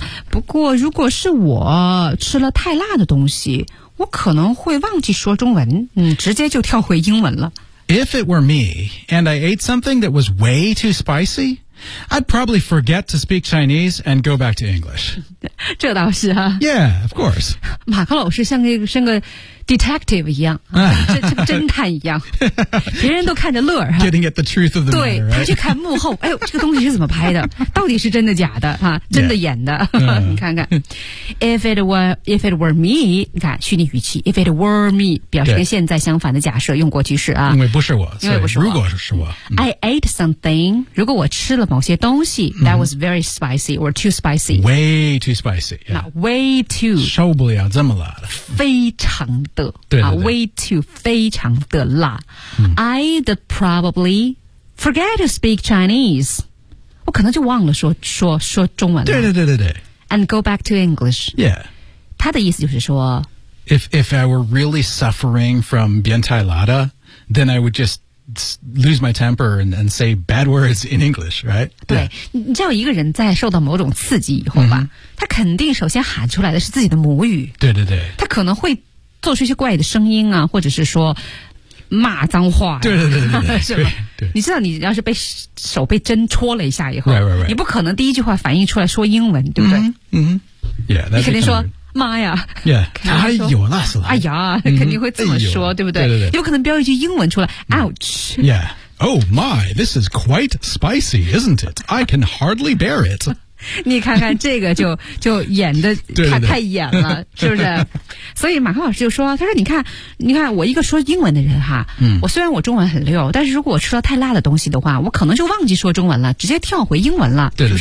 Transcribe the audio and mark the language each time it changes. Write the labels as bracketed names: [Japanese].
[Chinese] 不过如果是我吃了太辣的东西，我可能会忘记说中文，直接就跳回英文了。 [English] If it were me, and I ate something that was way too spicy, I'd probably forget to speak Chinese and go back to English. [Chinese] 这倒是啊。 [English] Yeah, of course. [Chinese] 马克老师像个 detective 一样，像侦探一样，别人都看着乐儿。 [English] Getting at the truth of the matter, right? [Chinese] 对，他去看幕后，哎呦，这个东西是怎么拍的？到底是真的假的？啊，真的演的。你看看 ， [English] if it were me， [Chinese] 你看虚拟语气 ，if it were me， 表示跟现在相反的假设，用过去式啊。因为不是我，因为不是我。如果是我 [English] ，I ate something， [Chinese] 如果我吃了某些东西 [English] ，that was very spicy or too spicy。 Way too spicy。那 way too [Chinese] 受不了这么辣的，非常。对对对 way too 非常的辣、 [English] I'd probably forget to speak Chinese [Chinese] 我可能就忘了 说中文了对对对对对 [English] and go back to English yeah [Chinese] 他的意思就是说 [English] if I were really suffering from [Chinese] 变态辣的 [English] then I would just lose my temper and say bad words in English right [Chinese] 对、yeah. 你知道一个人在受到某种刺激以后吧、他肯定首先喊出来的是自己的母语对对对他可能会做出一些怪的声音啊，或者是说骂脏话、啊，对对对对，是吧？对你知道，你要是被手被针戳了一下以后， [English] right, right, right. [Chinese] 你不可能第一句话反应出来说英文，对不对？嗯、yeah, 你肯定说妈呀， yeah, 哎呦那是，哎呀，肯定会这么说，哎、对不对？对对对，有可能飙一句英文出来、， [English] ouch， yeah， oh my， this is quite spicy， isn't it？ I can hardly bear it。 [Chinese] 你看看这个就演的太演了对对对是不是所以马克老师就说他说你看我一个说英文的人哈、我虽然我中文很溜但是如果我吃了太辣的东西的话我可能就忘记说中文了直接跳回英文了对对